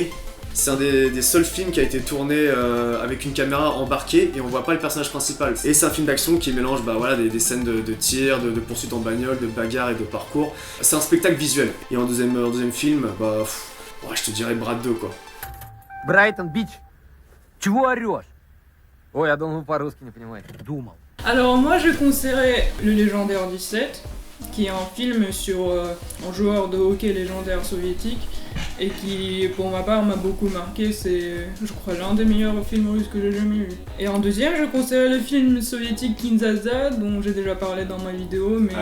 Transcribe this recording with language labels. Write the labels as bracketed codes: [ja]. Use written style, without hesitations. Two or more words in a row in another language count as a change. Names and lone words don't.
[fr] C'est un des seuls films qui a été tourné avec une caméra embarquée et on voit pas le personnage principal. Et c'est un film d'action qui mélange des scènes de tir, de poursuite en bagnole, de bagarre et de parcours. C'est un spectacle visuel. Et en deuxième film, je te dirais Brad 2 quoi. [ru] Брайтон Бич, чего орёшь? Ой, я думал, по-русски не понимаешь. Думал. [fr] Alors moi je conseillerais Le Légendaire 17, qui est un film sur un joueur de hockey légendaire soviétique et qui pour ma part m'a beaucoup marqué, c'est je crois l'un des meilleurs films russes que j'ai jamais vu. Et en deuxième je conseillerais le film soviétique Kinzaza dont j'ai déjà parlé dans ma vidéo mais...